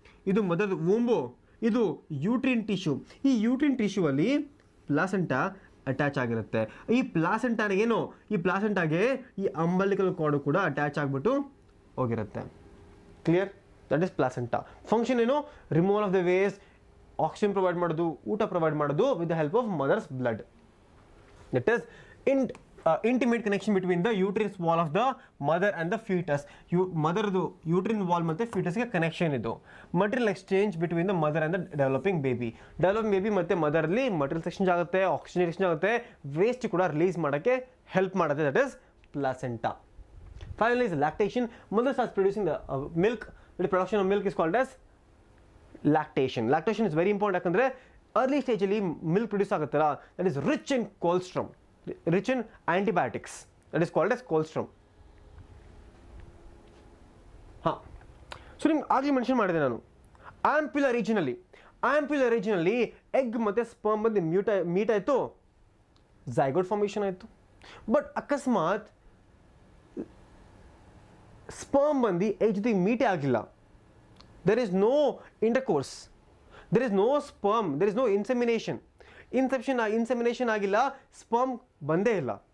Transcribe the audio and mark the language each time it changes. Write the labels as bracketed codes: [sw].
[kn] ಇದು ಮದರ್ ವೂಂಬು, ಇದು ಯೂಟ್ರಿನ್ ಟಿಶ್ಯೂ. ಈ ಯೂಟ್ರಿನ್ ಟಿಶ್ಯೂ ಅಲ್ಲಿ ಪ್ಲಾಸೆಂಟಾ ಅಟ್ಯಾಚ್ ಆಗಿರುತ್ತೆ. ಈ ಪ್ಲಾಸೆಂಟಾಗೆ ಈ ಅಂಬಲಿಕಲ್ ಕಾರ್ಡು ಕೂಡ ಅಟ್ಯಾಚ್ ಆಗಿಬಿಟ್ಟು ಹೋಗಿರುತ್ತೆ. Clear? [en] That is placenta. [kn] Function ಏನು? [en] removal of the waste, oxygen provide [kn] ಮಾಡೋದು, ಊಟ ಪ್ರೊವೈಡ್ ಮಾಡೋದು [en] With the help of mother's blood. That is intimate connection between the uterine wall of the mother and the fetus. [kn] ಮದರ್ದು ಯೂಟ್ರಿನ್ wall ಮತ್ತು ಫೀಟಸ್ಗೆ connection ಇದು. [en] material exchange between the mother and the developing baby [kn] ಮತ್ತು ಮದರಲ್ಲಿ material exchange ಆಗುತ್ತೆ, oxygen exchange ಆಗುತ್ತೆ, waste ಕೂಡ release ಮಾಡೋಕ್ಕೆ help ಮಾಡುತ್ತೆ. [en] That is placenta. Finally is lactation. Mother starts producing the milk. The production of milk is called as lactation. Lactation is very important. [kn] ಯಾಕಂದರೆ early ಸ್ಟೇಜಲ್ಲಿ milk produce ಆಗುತ್ತಲ್ಲ, [en] That is rich in colostrum, rich in antibiotics. That is called as colostrum. [kn] So ನಿಮ್ಗೆ ಆಗಲಿ mention ಮಾಡಿದೆ ನಾನು, ampulla ರೀಜನಲ್ಲಿ egg ಮತ್ತು sperm ಬಂದು meet ಆಯಿತು, ಝೈಗೋಟ್ ಫಾರ್ಮೇಷನ್ ಆಯಿತು. ಬಟ್ ಅಕಸ್ಮಾತ್ ಸ್ಪರ್ಮ್ ಬಂದು ಎಗ್ ಜೊತೆಗೆ ಮೀಟೇ ಆಗಿಲ್ಲ, [en] there is no intercourse, there is no sperm, there is no insemination. [kn] Insemination ಆಗಿಲ್ಲ, ಸ್ಪರ್ಮ್ ಬಂದೇ ಇಲ್ಲ.